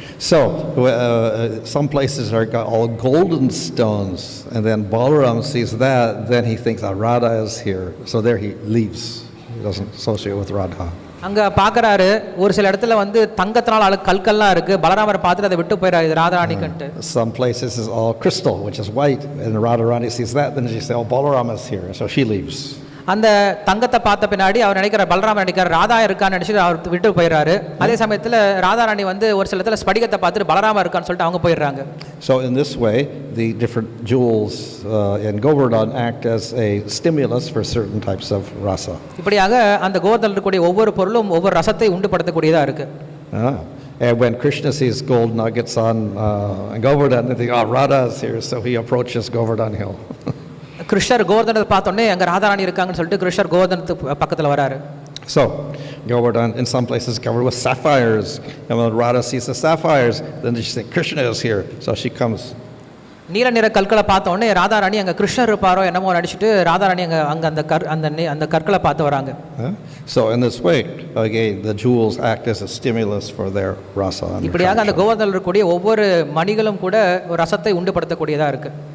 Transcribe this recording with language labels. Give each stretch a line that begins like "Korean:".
English: So, some places are got all golden stones, and then Balaram sees that, then he thinks, Radha is here. So there he leaves. He doesn't associate with Radha.
Tamil: அங்கே பார்க்குறாரு ஒரு சில இடத்துல வந்து தங்கத்தினால் கற்கள்லாம் இருக்குது, பலராமரை பார்த்துட்டு அதை விட்டு போயிடாரு, இது ராதாராணிக்கன்ட்டு.
English: Some places is all crystal, which is white, and Radharani sees that, then she says, Balaram is here, so she leaves.
Tamil: அந்த தங்கத்தை பார்த்த பின்னாடி அவர் நினைக்கிறார், பலராமர் நினைக்கிறார் ராதா இருக்கான்னு நினச்சிட்டு அவர் விட்டு போயிடுறாரு. அதே சமயத்தில் ராதாராணி வந்து ஒரு சில இடத்துல ஸ்படிகத்தை பார்த்துட்டு பலராமர் இருக்கான்னு சொல்லிட்டு அவங்க போயிடுறாங்க.
English: So in this way, the different jewels in Govardhan act as a stimulus for certain types of rasa.
Tamil: இப்படியாக அந்த கோவர்தனில் இருக்கக்கூடிய ஒவ்வொரு பொருளும் ஒவ்வொரு ரசத்தை உண்டுபடுத்தக்கூடியதாக இருக்கு.
English: And when Krishna sees gold nuggets on Govardhan, they think, Radha is here, so he approaches Govardhan hill.
Tamil: கிருஷ்ணர் கோவர்தனத்தை பார்த்தோன்னே அங்கே ராதாராணி இருக்காங்கன்னு சொல்லிட்டு கிருஷ்ணர் கோவர்தனத்துக்கு பக்கத்தில் வராரு.
English: So Govardhan in some places covered with sapphires, and when Radha sees the sapphires, then she says, Krishna is here, so she comes.
Tamil: நீல நிற கற்களை பார்த்தோன்னே ராதாராணி அங்கே கிருஷ்ணர் இருப்பாரோ என்னமோ நடிச்சுட்டு ராதாராணி அங்கே அந்த கற்களை பார்த்து வராங்க.
English: So in this way, again, the jewels act as a stimulus for their rasa.
Tamil: இப்படியாக அந்த கோவர்தனில் இருக்கக்கூடிய ஒவ்வொரு மணிகளும் கூட ரசத்தை உண்டுபடுத்தக்கூடியதாக இருக்கு.